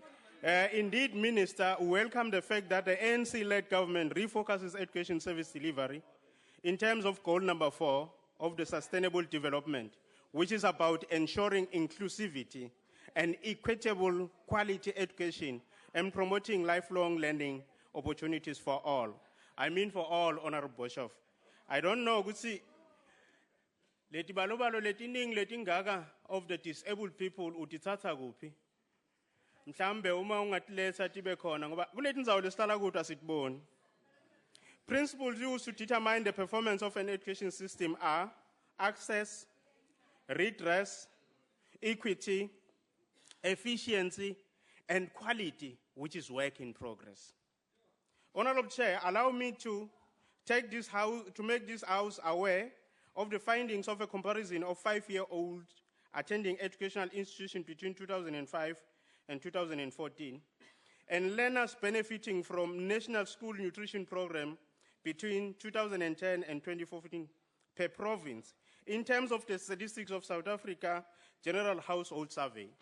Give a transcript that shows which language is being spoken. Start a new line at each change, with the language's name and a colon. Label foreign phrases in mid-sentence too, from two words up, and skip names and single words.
English: Indeed, Minister, we welcome the fact that the ANC-led government refocuses education service delivery in terms of goal number 4 of the sustainable development, which is about ensuring inclusivity and equitable quality education and promoting lifelong learning opportunities for all. I mean for all, Honorable Boshoff. I don't know,
Swati: Gutsi, leti balobalo letining letingaka
English: of the disabled people
Swati: utithatha kuphi. Mhlambe uma ungatilesa tibe khona ngoba kuleti ndzawo lesihlala kuto asitiboni.
English: Principles used to determine the performance of an education system are access, redress, equity, efficiency, and quality, which is work in progress. Honorable Chair, allow me to make this House aware of the findings of a comparison of 5-year-olds attending educational institutions between 2005 and 2014, and learners benefiting from National School Nutrition Program between 2010 and 2014 per province, in terms of the Statistics of South Africa General Household Survey.